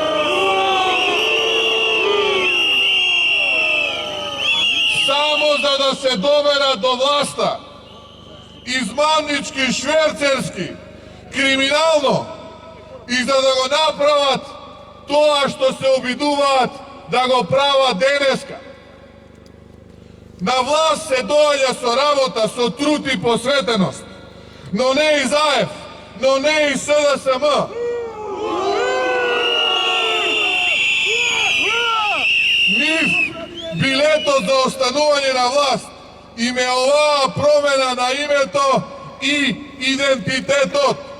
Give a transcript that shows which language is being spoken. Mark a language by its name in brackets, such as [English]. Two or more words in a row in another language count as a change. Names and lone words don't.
[Macedonian] Само за да се доберат до власта, измамнички, шверцерски, криминално, и за да го направат тоа што се обидуваат да го прават денеска. На власт се дојде со работа, со труд и посветеност, но не и ЗАЕВ, но не и СДСМ. Нив билетот за останување на власт им е оваа промена на името и идентитетот.